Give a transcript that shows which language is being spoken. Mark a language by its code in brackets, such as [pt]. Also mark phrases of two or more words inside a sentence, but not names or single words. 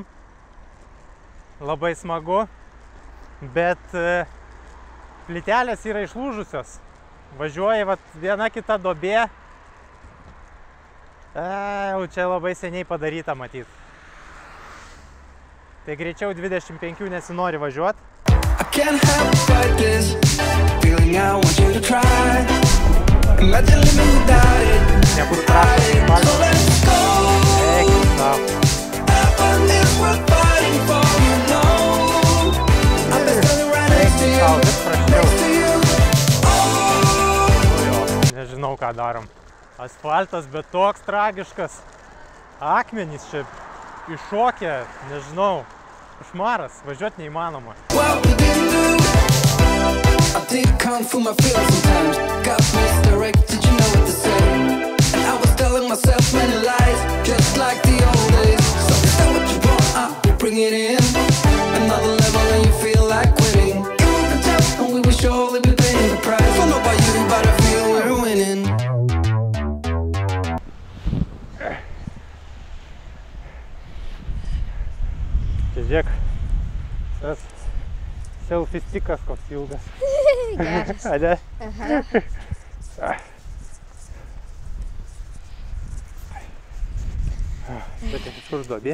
[lt] Labai smagu, bet plytelės yra išlūžusios. Važiuoja viena kita duobė. Jau čia labai seniai padaryta matyt. Tai greičiau 25 nesinori važiuoti. [en] I can't help but fight this feeling. I want you to try. Imagine living without it. So let's go. Heaven is worth fighting for. You know, I've been standing right next to you. [lt] Nežinau, ką darom. Asfaltas, bet toks tragiškas. Akmenys čia iššokę, nežinau. Košmaras, važiuoti neįmanoma. [en] Well, we didn't do. I did kung fu my feelings sometimes. Got misdirected, you know what to say. And I was telling myself many lies, just like the old days. So is that what you want? I will bring it in. Another level and you feel like quitting. It will be tough and we will surely be paying the price. Don't know about you, but I feel we're winning. [lt] Čia žiūrėk, tas selfie stikas koks ilgas. Geras. Ane? Tai kažkur duobė.